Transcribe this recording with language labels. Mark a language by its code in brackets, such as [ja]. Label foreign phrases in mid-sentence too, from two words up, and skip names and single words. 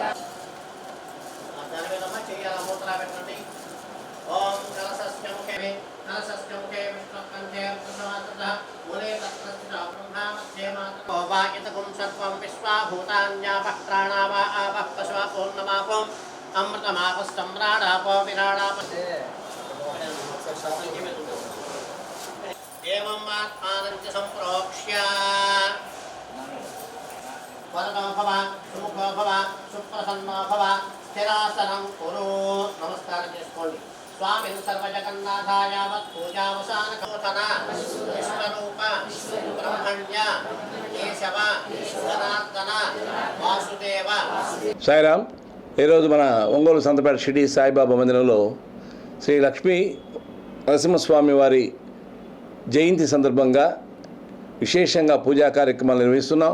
[sa] ओम कलशस्य मुखे विष्णुकंठे प्रसादतः मूले तत्रस्थ ब्रह्मा मध्ये मातृ वायतकुं सर्वं विश्वाभूतान्यापः प्राणावा आपः पशवा पूर्णमापम् अमृतमापस्तम्राडापो विराडाप एवं आत्मानं च सम्प्रोक्ष्य वरदो भव सुमुखो भव सुप्रसन्नो भव స్థిరాసనం కురు. [te] నమస్కారం చేసుకోండి. [sa] స్వామి సర్వజగన్నాథాయ పూజావసాన కౌతన విశ్వరూప బ్రహ్మణ్య కేశవ జనార్దన వాసుదేవ. సాయిరామ్. ఈరోజు మన ఒంగోలు సంతపేట షిరిడి సాయిబాబా మందిరంలో శ్రీ లక్ష్మీ నరసింహస్వామి వారి జయంతి సందర్భంగా విశేషంగా పూజా కార్యక్రమాలు నిర్వహిస్తున్నాం.